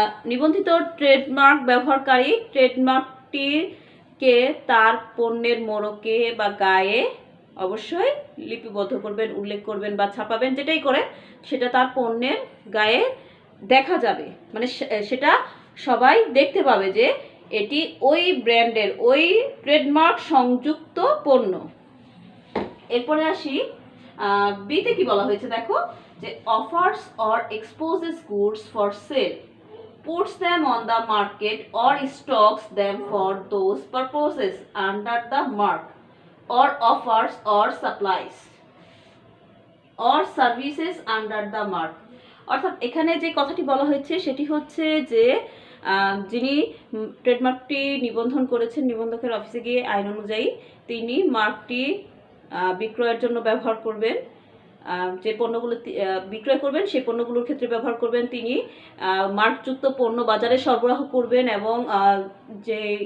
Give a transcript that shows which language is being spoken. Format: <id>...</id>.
<bn>নিবন্ধিত ট্রেডমার্ক ব্যবহারকারী ট্রেডমার্কটিকে তার পণ্যের মোড়কে বা গায়ে অবশ্যই লিপিবদ্ধ করবেন, উল্লেখ করবেন বা ছাপাবেন, যেটাই করে সেটা তার পণ্যের গায়ে দেখা যাবে, মানে সেটা সবাই দেখতে পাবে যে এটি ওই ব্র্যান্ডের ওই ট্রেডমার্ক সংযুক্ত পণ্য। এরপরে আসি বিতে কি বলা হয়েছে দেখো, যে</bn> <en>Offers or exposes goods for sale, puts them on the market or stocks them for those purposes under the mark, or offers or supplies or services under the mark।</en> <bn>অর্থাৎ এখানে যে কথাটি বলা হয়েছে সেটি হচ্ছে যে যিনি ট্রেডমার্কটি নিবন্ধন করেছেন, নিবন্ধকের অফিসে গিয়ে আইন অনুযায়ী তিনি মার্কটি বিক্রয়ের জন্য ব্যবহার করবেন, যে পণ্যগুলো বিক্রয় করবেন সেই পণ্যগুলোর ক্ষেত্রে ব্যবহার করবেন, তিনি মার্কযুক্ত পণ্য বাজারে সরবরাহ করবেন এবং যে</bn>